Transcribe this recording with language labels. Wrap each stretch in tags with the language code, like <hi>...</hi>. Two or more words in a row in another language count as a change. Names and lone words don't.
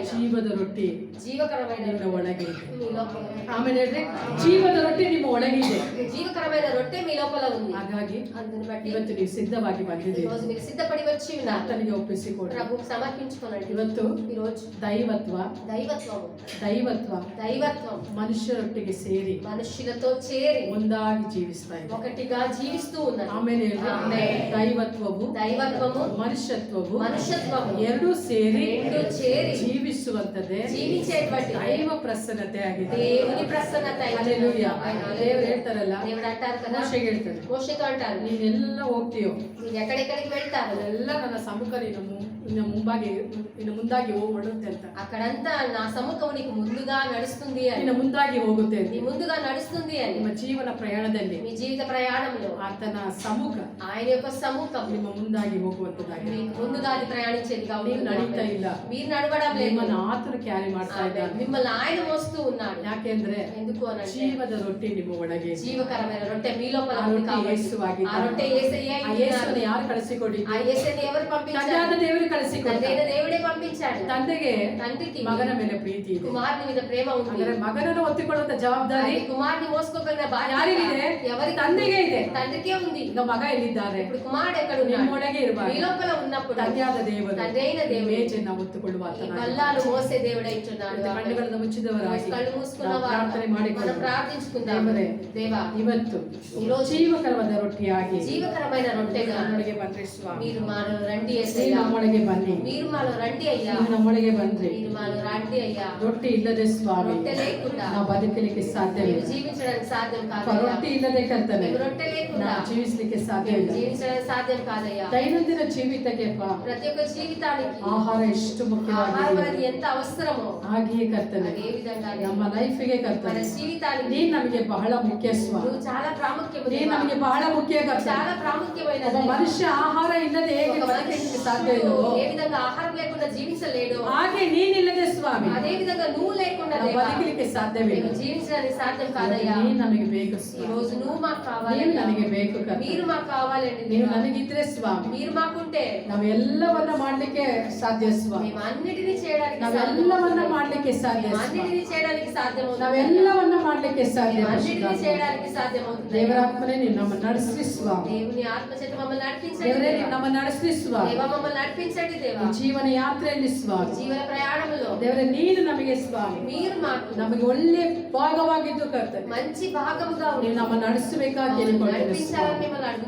<kn>ಜೀವದ ರೊಟ್ಟಿ</kn> <te>జీవకరమైన</te> <kn>ನಿನ್ನ ಒಳಗೆ ಇದೆ.</kn> <te>మీ లోపల ఉంది.</te> <kn>ಆಮೇಲೆ ಹೇಳ್ರಿ, ಜೀವದ ರೊಟ್ಟಿ ನಿಮ್ಮ ಒಳಗೆ ಇದೆ.</kn> <te>జీవకరమైన రొట్టె మీ లోపల ఉంది.</te> <kn>ಹಾಗಾಗಿ</kn> <te>అందుని బట్టి</te> <kn>ಇವತ್ತು ನೀವು ಸಿದ್ಧವಾಗಿ</kn> <te>ఈ</te> <kn>ಬಂದಿದ್ದೀರಿ.</kn> <te>రోజు మీరు సిద్ధపడి వచ్చి ఉన్నారు.</te> <kn>ಆತನಿಗೆ ಒಪ್ಪಿಸಿಕೊಡ್ರಿ.</kn> <te>ప్రభుకు సమర్పించుకోనండి.</te> <kn>ಇವತ್ತು</kn> <te>ఈ రోజు</te> <kn>ದೈವತ್ವ</kn> <te>దైవత్వం</te> <kn>ಮನುಷ್ಯರೊಟ್ಟಿಗೆ ಸೇರಿ</kn> <te>మనుషులతో చేరి</te> <kn>ಒಂದಾಗಿ ಜೀವಿಸ್ತಾ ಇದೆ.</kn> <te>ఒకటిగా జీవిస్తూ ఉన్నారు.</te> <kn>ಆಮೇಲೆ ಹೇಳ್ರಿ, ಆಮೆನ್. ದೈವತ್ವವು</kn> <te>దైవత్వము</te> <kn>ಮನುಷ್ಯತ್ವವು</kn> <te>మనుషత్వము</te> <kn>ಎರಡೂ ಸೇರಿ</kn> <te>రెండు చేరి</te> <kn>ಜೀವಿಸುವಂತದ್ದೇ</kn> <te>జీవించేటువంటి</te> <kn>ದೈವ ಪ್ರಸನ್ನತೆ ಆಗಿದೆ.</kn> <te>దేవుని ప్రసన్నత అయి</te> <kn>ಹಲ್ಲೆಲೂಯಾ.</kn> <te>ఉన్నది.</te> <kn>ದೇವರು ಹೇಳ್ತಾರಲ್ಲ,</kn> <te>దేవుడు అంటారు కదా,</te> <kn>ಮೋಶೆಗೆ ಹೇಳ್ತಾರೆ,</kn> <te>మోషేతో అంటారు,</te> <kn>ನೀನೆಲ್ಲ ಹೋಗ್ತೀಯೋ</kn> <te>మీరు ఎక్కడెక్కడికి వెళ్తారు</te> <kn>ಅದೆಲ್ಲ ನನ್ನ ಸಮ್ಮುಖ ನೀನು ಇನ್ನು ಮುಂದಾಗಿ ಹೋಗುತ್ತೆ ಅಂತ,</kn> <te>అక్కడంతా నా సముఖం నీకు ముందుగా నడుస్తుంది అని,</te> <kn>ಇನ್ನು ಮುಂದಾಗಿ ಹೋಗುತ್ತೆ</kn> <te>నీ ముందుగా నడుస్తుంది అని.</te> <kn>ನಿಮ್ಮ ಜೀವನ ಪ್ರಯಾಣದಲ್ಲಿ</kn> <te>మీ జీవిత ప్రయాణంలో</te> <kn>ಆತನ ಸಮ್ಮುಖ</kn> <te>ఆయన యొక్క సముఖం</te> <kn>ನಿಮ್ಮ ಮುಂದಾಗಿ ಹೋಗುವಂತದ್ದಾಗಿದೆ.</kn> <te>మీకు ముందుగా అది ప్రయాణించేదిగా</te> <kn>ನೀವು</kn> <te>ఉంటుంది.</te> <kn>ನಡೀತಾ ಇಲ್ಲ,</kn> <te>మీరు నడవడం లేదు,</te> <kn>ನಿಮ್ಮನ್ನು ಆತನು ಕ್ಯಾರಿ ಮಾಡ್ತಾ ಇದ್ದಾನೆ.</kn> <te>మిమ్మల్ని ఆయన మోస్తూ ఉన్నాడు.</te> <kn>ಯಾಕೆಂದ್ರೆ</kn> <te>ఎందుకు అనంటే</te> <kn>ಜೀವದ ರೊಟ್ಟಿ ನಿಮ್ಮ ಒಳಗೆ,</kn> <te>జీవకరమైన రొట్టె మీ లోపల</te> <kn>ಆ</kn> <te>ఉంది</te> <kn>ರೊಟ್ಟಿ</kn> <te>కాబట్టి.</te> <kn>ಯೇಸುವಾಗಿದ್ದಾನೆ.</kn> <te>ఆ రొట్టె యేసయ్య</te> <kn>ಆ</kn> <te>అయి</te> <kn>ಯೇಸುವನ್ನು</kn> <te>ఉన్నారు.</te> <kn>ಯಾರು ಕಳಿಸಿಕೊಡಿ?</kn> <te>ఆ యేసయ్యని ఎవరు పంపించారు?</te> <kn>ತಂದೆಯಾದ ದೇವರು ಕಳಿಸಿಕೊಟ್ಟ.</kn> <te>తండ్రైన దేవుడే పంపించాడు.</te> <kn>ತಂದೆಗೆ</kn> <te>తండ్రికి</te> <kn>ಮಗನ ಮೇಲೆ ಪ್ರೀತಿ ಇದೆ,</kn> <te>కుమారుని మీద ప్రేమ ఉంది.</te> <kn>ಆದರೆ ಮಗನನ್ನು ಒತ್ತಿಕೊಳ್ಳುವಂತ ಜವಾಬ್ದಾರಿ</kn> <te>అది కుమారుని మోసుకోగలిగిన బాధ్యత</te> <kn>ಯಾರಿಗಿದೆ?</kn> <te>ఎవరి</te> <kn>ತಂದೆಗೆ ಇದೆ.</kn> <te>తండ్రికే ఉంది.</te> <kn>ಈಗ ಮಗ ಎಲ್ಲಿದ್ದಾರೆ?</kn> <te>ఇప్పుడు కుమారుడు ఎక్కడ ఉన్నాడు?</te> <kn>ನಿಮ್ಮೊಳಗೆ ಇರುವಾಗ</kn> <te>మీ లోపల ఉన్నప్పుడు</te> <kn>ತಂದೆಯಾದ ದೇವರು</kn> <te>తండ్రైన దేవుడు</te> <kn>ಮೇಜನ್ನು ಒತ್ತುಕೊಳ್ಳುವ</kn> <te>ఈ</te> <kn>ಆತನಾಗಿದ್ದಾನೆ.</kn> <te>బల్లాలు మోసే దేవుడై ఉంటున్నాడు.</te> <kn>ಕಣ್ಣುಗಳನ್ನು ಮುಚ್ಚಿದವರಾಗಿ</kn> <te>కళ్ళు మూసుకున్న</te> <kn>ನಾವು</kn> <te>వారు</te> <kn>ಪ್ರಾರ್ಥನೆ ಮಾಡಿಕೊಂಡು</kn> <te>మనం ప్రార్థించుకుందాం.</te> <kn>ದೇವರೇ,</kn> <te>దేవా,</te> <kn>ಇವತ್ತು</kn> <te>ఈరోజు</te> <kn>ಜೀವಕರವಾದ ರೊಟ್ಟಿಯಾಗಿ</kn> <te>జీవకరమైన రొట్టెగా</te> <kn>ನಮ್ಮೊಳಗೆ ಬನ್ರಿ ಸ್ವಾಮಿ.</kn> <te>మీరు మాలో రండి</te> <kn>ನೀವು</kn> <te>యేసయ్య.</te> <kn>ನಮ್ಮೊಳಗೆ ಬನ್ನಿ,</kn> <te>మీరు మాలో రండి అయ్యా.</te> <kn>ನೀವು ನಮ್ಮೊಳಗೆ ಬನ್ರಿ.</kn> <te>మీరు మాలో రండి అయ్యా.</te> <kn>ರೊಟ್ಟಿ ಇಲ್ಲದೆ ಸ್ವಾಮಿ</kn> <te>రొట్టె లేకుండా</te> <kn>ನಾವು ಬದುಕಲಿಕ್ಕೆ</kn> <te>మేము</te> <kn>ಸಾಧ್ಯವಿಲ್ಲ.</kn> <te>జీవించడానికి సాధ్యం కాదయ్యా.</te> <kn>ರೊಟ್ಟಿ ಇಲ್ಲದೆ ಕರ್ತನೆ</kn> <te>మేము రొట్టె లేకుండా</te> <kn>ನಾವು ಜೀವಿಸಲಿಕ್ಕೆ</kn> <te>మేము</te> <kn>ಸಾಧ್ಯವಿಲ್ಲ.</kn> <te>జీవించడానికి సాధ్యం కాదయ్యా.</te> <kn>ದೈನಂದಿನ ಜೀವಿತಕ್ಕೆ</kn> <te>ప్రతి ఒక్క జీవితానికి</te> <kn>ಆಹಾರ ಎಷ್ಟು</kn> <te>ఆహారం</te> <kn>ಮುಖ್ಯವಾಗಿದೆ,</kn> <te>అనేది ఎంత అవసరమో</te> <kn>ಹಾಗೆಯೇ ಕರ್ತನೆ</kn> <te>అదే విధంగానే</te> <kn>ನಮ್ಮ ಲೈಫಿಗೆ</kn> <te>మన</te> <kn>ಕರ್ತನೆ</kn> <te>జీవితానికి</te> <kn>ನೀನ್ ನಮಗೆ ಬಹಳ ಮುಖ್ಯ ಸ್ವಾಮಿ.</kn> <te>నువ్వు చాలా ప్రాముఖ్యము</te> <kn>ನೀನ್</kn> <te>దేవా.</te> <kn>ನಮಗೆ ಬಹಳ ಮುಖ್ಯ ಕರ್ತನೆ.</kn> <te>చాలా ప్రాముఖ్యమైనది.</te> <kn>ಒಬ್ಬ ಮನುಷ್ಯ ಆಹಾರ ಇಲ್ಲದೆ ಹೇಗೆ</kn> <te>ఒక</te> <kn>ಬದುಕಲಿಕ್ಕೆ ಸಾಧ್ಯ</kn> <te>మనుషుడు</te> <kn>ಇಲ್ಲವೋ</kn> <te>ఏ విధంగా ఆహారం లేకుండా జీవించలేడు,</te> <kn>ಹಾಗೆ ನೀನಿಲ್ಲದೆ ಸ್ವಾಮಿ</kn> <te>అదే విధంగా నువ్వు లేకుండా</te> <kn>ನಾವು</kn> <te>దేవా,</te> <kn>ಬದುಕಲಿಕ್ಕೆ ಸಾಧ್ಯವಿಲ್ಲ.</kn> <te>మేము జీవించడానికి సాధ్యం కాదయ్యా.</te> <kn>ನೀನ್ ನಮಗೆ ಬೇಕು</kn> <te>ఈ</te> <kn>ಸ್ವಾಮಿ,</kn> <te>రోజు నువ్వు మాకు</te> <kn>ನೀನು</kn> <te>కావాలి,</te> <kn>ನನಗೆ ಬೇಕು ಕರ್ತನೆ.</kn> <te>మీరు మాకు కావాలండి</te> <kn>ನೀವು</kn> <te>దేవా.</te> <kn>ನನಗಿದ್ರೆ ಸ್ವಾಮಿ</kn> <te>మీరు మాకుంటే</te> <kn>ನಾವೆಲ್ಲವನ್ನ ಮಾಡ್ಲಿಕ್ಕೆ ಸಾಧ್ಯ ಸ್ವಾಮಿ.</kn> <te>మేము అన్నిటినీ చేయడానికి సాధ్యం</te> <kn>ನಾವೆಲ್ಲವನ್ನ</kn> <te>అవుతుంది.</te> <kn>ಮಾಡ್ಲಿಕ್ಕೆ ಸಾಧ್ಯ</kn> <te>మేము</te> <kn>ಸ್ವಾಮಿ.</kn> <te>అన్నిటినీ చేయడానికి సాధ్యం అవుతుంది.</te> <kn>ನಾವೆಲ್ಲವನ್ನ ಮಾಡ್ಲಿಕ್ಕೆ ಸಾಧ್ಯ</kn> <te>మేము అన్నిటినీ</te> <kn>ಪರಿಶುದ್ಧಾತ್ಮ.</kn> <te>చేయడానికి సాధ్యం అవుతుంది.</te> <kn>ದೇವರಾತ್ಮನೇ ನೀವು ನಮ್ಮ ನಡೆಸಿ ಸ್ವಾಮಿ.</kn> <te>దేవుని ఆత్మ చేత మమ్మల్ని నడిపించండి</te> <kn>ದೇವರೇ</kn> <te>దేవా.</te> <kn>ನೀವು ನಮ್ಮ ನಡೆಸಿ ಸ್ವಾಮಿ.</kn> <te>దేవా, మమ్మల్ని నడిపించండి దేవా.</te> <kn>ಈ ಜೀವನ ಯಾತ್ರೆಯಲ್ಲಿ ಸ್ವಾಮಿ</kn> <te>జీవన ప్రయాణంలో</te> <kn>ದೇವರೇ ನೀನು ನಮಗೆ ಸ್ವಾಮಿ</kn> <te>మీరు మాకు</te> <kn>ನಮಗೆ ಒಳ್ಳೆ ಭಾಗವಾಗಿದ್ದು ಕರ್ತನೆ.</kn> <te>మంచి భాగముగా</te> <kn>ನೀವು</kn> <te>ఉండి</te> <kn>ನಮ್ಮ ನಡೆಸಬೇಕಾಗಿ</kn> <te>మమ్మల్ని</te> <kn>ಕೇಳಿಕೊಳ್ಳುತ್ತೇನೆ</kn> <te>నడిపించాలని</te> <kn>ಸ್ವಾಮಿ.</kn> <te>మిమ్మల్ని</te> <kn>ನಿಮಗೆ</kn>